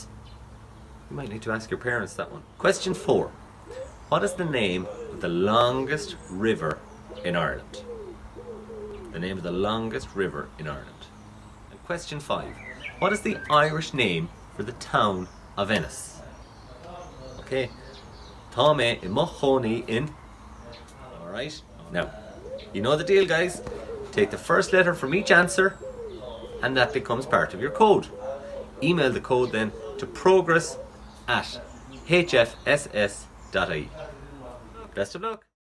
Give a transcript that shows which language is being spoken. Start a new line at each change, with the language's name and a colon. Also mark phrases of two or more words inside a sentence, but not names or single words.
English: You might need to ask your parents that one. Question 4. What is the name of the longest river in Ireland? The name of the longest river in Ireland. And question 5. What is the Irish name for the town of Ennis.
Irish: Okay. Tá mé I mo chónaí in.
English: Alright. Now, you know the deal, guys. Take the first letter from each answer and that becomes part of your code. Email the code then to progress@hfss.ie. Best of luck.